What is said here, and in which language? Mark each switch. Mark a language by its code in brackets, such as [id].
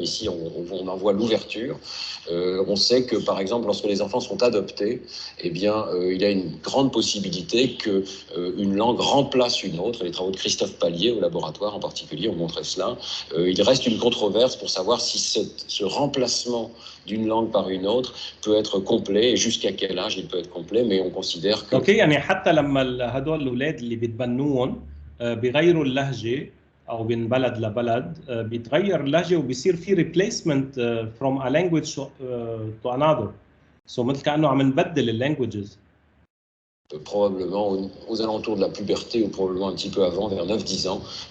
[fr] Ici, on en voit l'ouverture. On sait que, par exemple, lorsque les enfants sont adoptés, eh bien, il y a une grande possibilité qu'une langue remplace une autre. Les travaux de Christophe Pallier au laboratoire, en particulier, ont montré cela. Il reste une controverse pour savoir si ce remplacement d'une langue par une autre peut être complet et jusqu'à quel âge il peut être complet, mais on considère que... [ar] اوكي يعني حتى لما هدول الاولاد اللي بيتبنوهم بيغيروا اللهجه او من بلد لبلد بيتغير اللهجه وبيصير في [en] replacement from a language to another. [ar] So مثل كانه عم نبدل اللانجويجز. [fr] probablement aux alentours de la puberté ou probablement un petit peu avant, vers 9-10 ans.